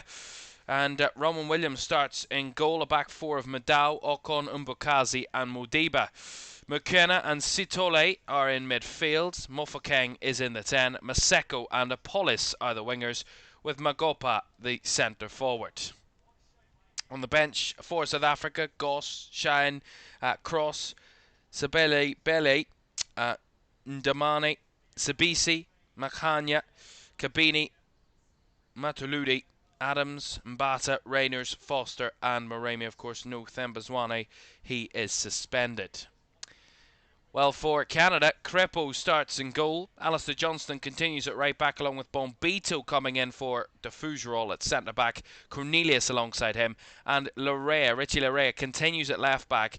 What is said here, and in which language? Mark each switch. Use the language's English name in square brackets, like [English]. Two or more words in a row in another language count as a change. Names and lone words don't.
[English] And Roman Williams starts in goal, a back four of Madao, Okon, Mbukazi and Modiba. Mukena and Sitole are in midfield. Mofokeng is in the 10. Maseko and Apollis are the wingers, with Magopa the centre forward. On the bench for South Africa, Goss, Shine, Cross, Sabele, Bele, Ndamane, Sabisi, Makhanya, Kabini, Matuludi, Adams, Mbata, Rayners, Foster and Maremi. Of course, no Thembazwane. He is suspended. Well, for Canada, Crepeau starts in goal. Alistair Johnston continues at right back, along with Bombito coming in for De Fougerolles at centre back. Cornelius alongside him. And Richie Larea continues at left back.